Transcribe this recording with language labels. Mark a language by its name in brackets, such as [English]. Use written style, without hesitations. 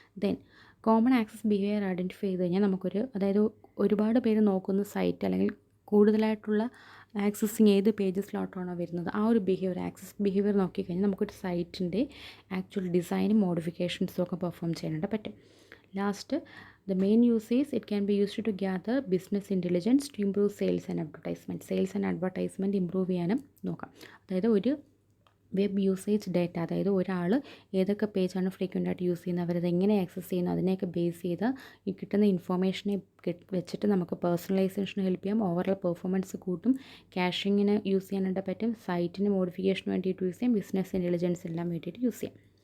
[Malayalam] Then common access behaviour identify ചെയ്ത് കഴിഞ്ഞാൽ അതായത് ഒരുപാട് പേര് നോക്കുന്ന സൈറ്റ് അല്ലെങ്കിൽ കൂടുതലായിട്ടുള്ള ആക്സസിങ് ഏത് പേജസിലോട്ടാണോ വരുന്നത് ആ ഒരു ആക്സസ് ബിഹേവിയർ നോക്കിക്കഴിഞ്ഞാൽ നമുക്കൊരു സൈറ്റിൻ്റെ ആക്ച്വൽ ഡിസൈനും മോഡിഫിക്കേഷൻസും ഒക്കെ പെർഫോം ചെയ്യാനായിട്ട് പറ്റും. [English] last, the main use is it can be used to gather business intelligence to improve sales and advertisement improve [Malayalam] ചെയ്യാനും നോക്കാം. അതായത് ഒരു വെബ് യൂസേജ് ഡേറ്റ, അതായത് ഒരാൾ ഏതൊക്കെ പേജാണ് ഫ്രീക്വൻ്റായിട്ട് യൂസ് ചെയ്യുന്നത്, അവരത് എങ്ങനെ ആക്സസ് ചെയ്യുന്നു, അതിനെയൊക്കെ ബേസ് ചെയ്ത് ഈ കിട്ടുന്ന ഇൻഫോർമേഷനെ വെച്ചിട്ട് നമുക്ക് പേഴ്സണലൈസേഷൻ ഹെൽപ്പ് ചെയ്യാം, ഓവറോൾ പെർഫോമൻസ് കൂട്ടും, ക്യാഷിങ്ങിന് യൂസ് ചെയ്യാനായിട്ട് പറ്റും, സൈറ്റിന് മോഡിഫിക്കേഷന് വേണ്ടിയിട്ട് യൂസ് ചെയ്യാം, ബിസിനസ് ഇൻ്റലിജൻസ് എല്ലാം വേണ്ടിയിട്ട് യൂസ് ചെയ്യാം.